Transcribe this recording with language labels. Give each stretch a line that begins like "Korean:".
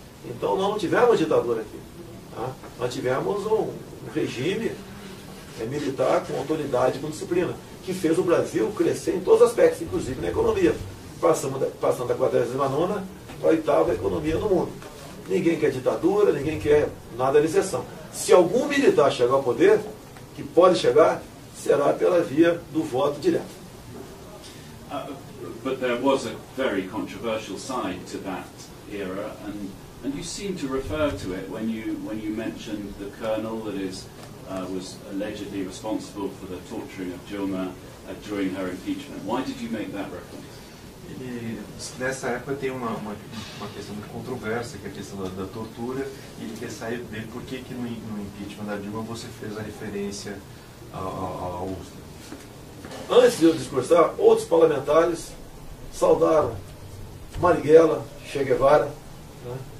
Portuguese: Então, nós não tivemos ditadura aqui. Tá? Nós tivemos um regime militar com autoridade e com disciplina, que fez o Brasil crescer em todos os aspectos, inclusive na economia, passando da 49ª para a 8ª economia no mundo. Ninguém quer ditadura, ninguém quer nada de exceção. Se algum militar chegar ao poder, que pode chegar, será pela via do voto direto.
English: But there was a very controversial side to that era, and you seem to refer to it when you mentioned the colonel that was allegedly responsible for the torturing of Dilma during her impeachment. Why did you make that reference?
Portuguese: E nessa época tem uma questão muito controversa, que é a questão da tortura, e ele quer saber por que no impeachment da Dilma você fez a referência ao USTRA. Antes de eu discursar, outros parlamentares saudaram Marighella, Che Guevara. Né?